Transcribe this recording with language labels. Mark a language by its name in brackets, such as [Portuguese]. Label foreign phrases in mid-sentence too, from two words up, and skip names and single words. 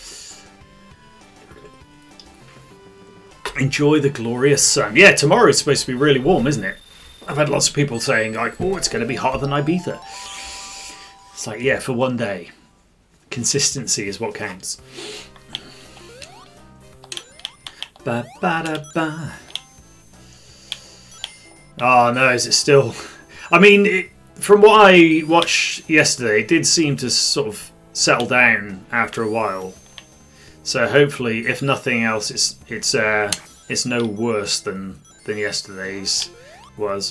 [English] Enjoy the glorious sun. Yeah, tomorrow is supposed to be really warm, isn't it? I've had lots of people saying like, oh, it's going to be hotter than Ibiza. It's like, yeah, for one day. Consistency is what counts. Ba ba da ba. Oh no, is it still? I mean, from what I watched yesterday, it did seem to sort of settle down after a while. So hopefully, if nothing else, it's no worse than yesterday's was.